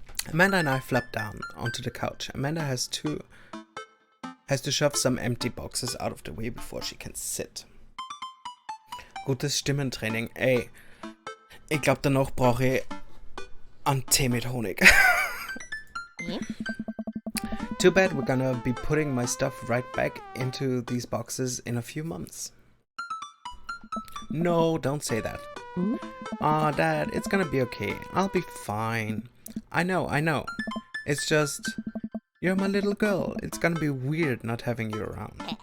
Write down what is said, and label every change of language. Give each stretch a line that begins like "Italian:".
English: Amanda and I flop down onto the couch. Amanda has to shove some empty boxes out of the way before she can sit.
German: Gutes Stimmentraining. Ey, ich glaube danach brauche ich einen Tee mit Honig.
English: Too bad we're gonna be putting my stuff right back into these boxes in a few months. No, don't say that. Aw, Dad, it's gonna be okay. I'll be fine. I know. It's just, you're my little girl. It's gonna be weird not having you around.